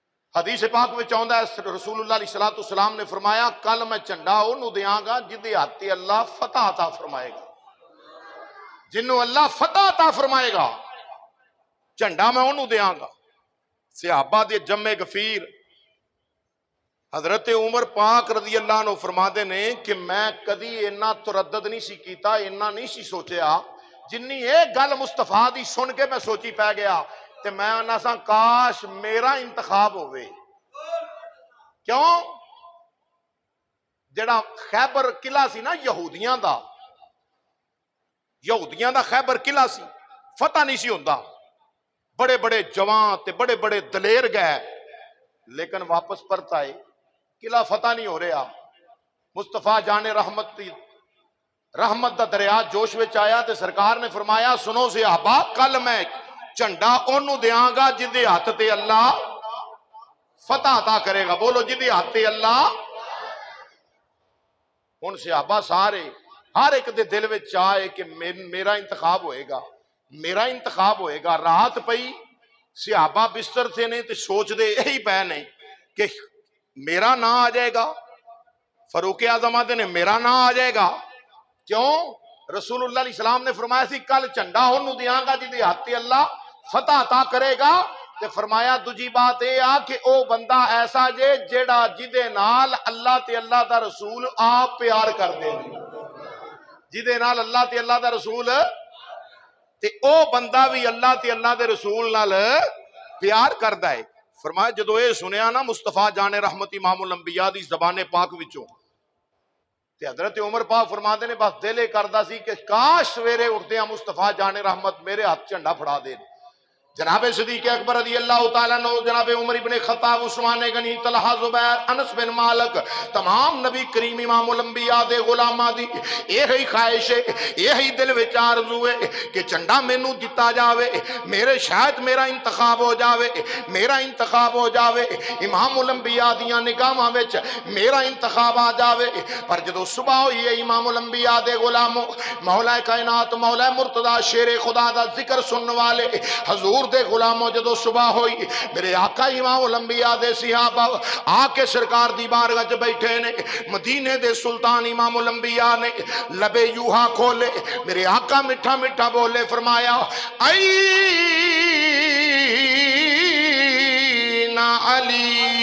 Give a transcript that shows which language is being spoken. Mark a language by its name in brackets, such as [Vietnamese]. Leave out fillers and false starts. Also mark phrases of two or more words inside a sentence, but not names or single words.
[Punjabi] حدیث پاک میں چاہتا ہے رسول اللہ علیہ السلام نے فرمایا کل میں جھنڈا انہوں دیاں گا جدے ہاتھ اللہ فتح عطا فرمائے گا، جنہوں اللہ فتح عطا فرمائے گا جھنڈا میں انہوں دیاں گا۔ صحابہ دے جمع غفیر حضرت عمر پاک رضی اللہ عنہ فرماتے نے کہ میں کدی اینا تردد نہیں سی کیتا، اینا نہیں سی سوچیا جنی ایک گل مصطفیٰ دی سن کے میں سوچی پہ گیا تے میں آنا سا کاش میرا انتخاب ہوئے۔ کیوں؟ جڑا خیبر قلعہ سی نا یہودیاں دا خیبر قلعہ سی، فتح نہیں سی ہوندا، بڑے بڑے جوان تے بڑے بڑے دلیر گئے لیکن واپس پرت آئے، قلعہ فتح نہیں ہو رہا۔ مصطفیٰ جان رحمت دا دریا جوش وچ آیا تے سرکار نے فرمایا سنو صحابہ کل میں جھنڈا انہوں دیاں گا جدے ہاتھ تے اللہ فتح عطا کرے گا، بولو جدے ہاتھ تے اللہ۔ ان صحابہ سارے ہر ایک دے دل وچ آئے کہ میرا انتخاب ہوئے گا، میرا انتخاب ہوئے گا۔ رات پئی صحابہ بستر تھے نے تے سوچ دے یہی پہ نے کہ میرا نام آ جائے گا، فاروق اعظم آدھے نے میرا نام آ جائے گا۔ کیوں؟ رسول اللہ علیہ السلام نے فرمایا سی کل جھنڈا انہوں دیاں گا جدے ہاتھ تے اللہ فتح عطا کرے گا، تے فرمایا دوجی بات اے آ کہ او بندہ ایسا جے جیڑا جدے نال اللہ تے اللہ دا رسول آپ پیار کر دے، جدے نال اللہ تے اللہ دا رسول تے او بندہ بھی اللہ تے اللہ دے رسول نال پیار کردا ہے۔ فرمایا جدو اے سنیا نا مصطفیٰ جان رحمت امام الانبیاء دی زبان پاک وچوں تے حضرت عمر پاک فرماتے نے بس دل کردا سی کہ کاش سویرے اٹھدیاں مصطفیٰ جان رحمت میرے ہاتھ جھنڈا پھڑا دے۔ جناب صدیق اکبر رضی اللہ تعالیٰ عنہ، جناب عمر ابن خطاب، عثمان غنی، طلحہ زبیر، انس بن مالک، تمام نبی کریم امام الانبیاء دے غلاماں دی یہی خواہش ہے، یہی دل وچ آرزو ہے کہ جھنڈا مینوں دتا جاوے، میرے شاید میرا انتخاب ہو جاوے، میرا انتخاب ہو جاوے، امام الانبیاء دیاں نگاہاں وچ میرا انتخاب آ جاوے۔ پر جدو صبح ہوئی ہے امام الانبیاء دے غلاموں، مولا کائنات مولا مرتضی شیر خدا دا ذکر سننے والے حضور دے غلاموں، جدو صبح ہوئی میرے آقا امام الانبیاء دے صحابہ آ کے سرکار دی بارگاہ وچ بیٹھے نے، مدینے دے سلطان امام الانبیاء نے لبے یوہا کھولے، میرے آقا مٹھا مٹھا بولے، فرمایا [Arabic] این علی۔